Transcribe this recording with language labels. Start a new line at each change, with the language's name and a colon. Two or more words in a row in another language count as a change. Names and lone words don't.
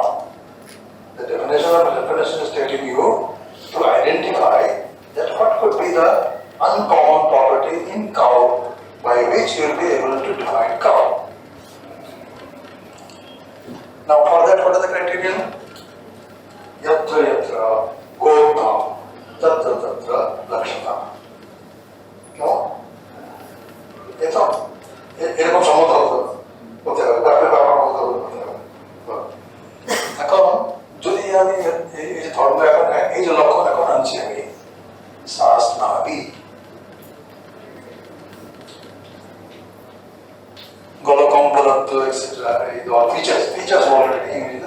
English: The definition is telling you to identify that what could be the uncommon property in cow by which you will be able to define cow. Now for that, what are the criteria?
Sanskrit: यत्र यत्र गोतं तत्र तत्र लक्षत.
English: No?
Bangla: এরকম সমতা হতে হবে, ব্যাপারে ব্যাপার হতে হবে। এখন যদি আমি এই যে ধর্ম এখন এই যে লক্ষণ এখন আনছি আমি শ্বাস নাভি গলকম্পলত্ব এটসেট্রা, এই
English: features already
Bangla: ইংরেজিতে।